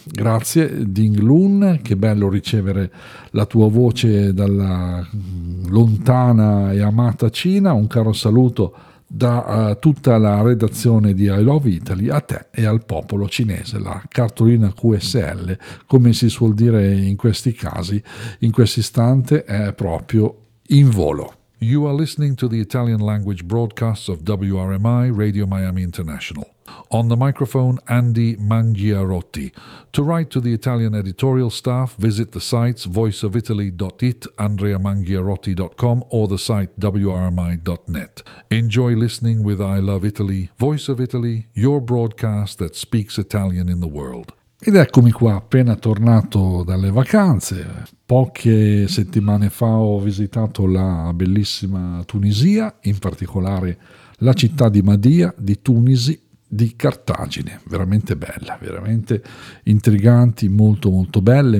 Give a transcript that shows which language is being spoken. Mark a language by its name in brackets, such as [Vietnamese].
[Italian] Grazie Ding Lun, che bello ricevere la tua voce dalla lontana e amata Cina. Un caro saluto da tutta la redazione di I Love Italy a te e al popolo cinese. La cartolina QSL, come si suol dire in questi casi, in questo istante è proprio in volo. [English] You are listening to the Italian language broadcasts of WRMI Radio Miami International. On the microphone, Andy Mangiarotti. To write to the Italian editorial staff, visit the sites voiceofitaly.it, andreamangiarotti.com, or the site wrmi.net. Enjoy listening with I Love Italy, Voice of Italy, your broadcast that speaks Italian in the world. [Italian] Ed eccomi qua, appena tornato dalle vacanze. Poche settimane fa ho visitato la bellissima Tunisia, in particolare la città di Madia, di Tunisi, di Cartagine. Veramente bella, veramente intriganti, molto molto belle.